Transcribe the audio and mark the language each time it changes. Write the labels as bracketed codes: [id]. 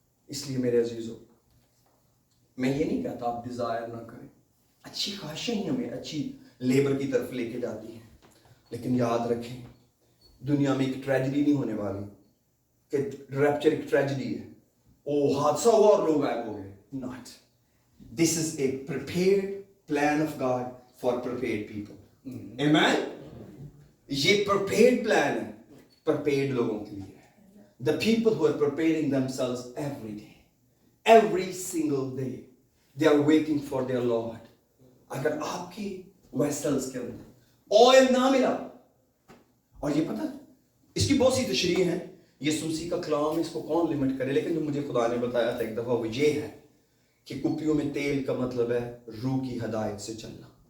[ur] اس لیے میرے عزیزو, میں یہ نہیں کہتا آپ ڈیزائر نہ کریں, اچھی خواہشیں ہی ہمیں اچھی لیبر کی طرف لے کے جاتی ہیں, لیکن یاد رکھیں دنیا میں ایک ٹریجڈی نہیں ہونے والی کہ ریپچر ایک ٹریجڈی ہے, او حادثہ ہوا اور لوگ غائب ہو گئے. Not. [en] This is a prepared plan of God for prepared people. آمین. [ur] یہ پریپیئرڈ پلان ہے پریپیئرڈ لوگوں کے لیے. [en] The people who are preparing themselves every day, every single day, they are waiting for their Lord. [ur] اگر آپ کی vessels کے اندر آئل نہ ملا, اور یہ پتہ اس کی بہت سی تشریح ہیں, یسوع مسیح کا کلام اس کو کون لمٹ کرے, لیکن جو مجھے خدا نے بتایا تھا ایک دفعہ وہ یہ ہے کہ کپیوں میں تیل کا مطلب ہے روح کی ہدایت سے چلنا.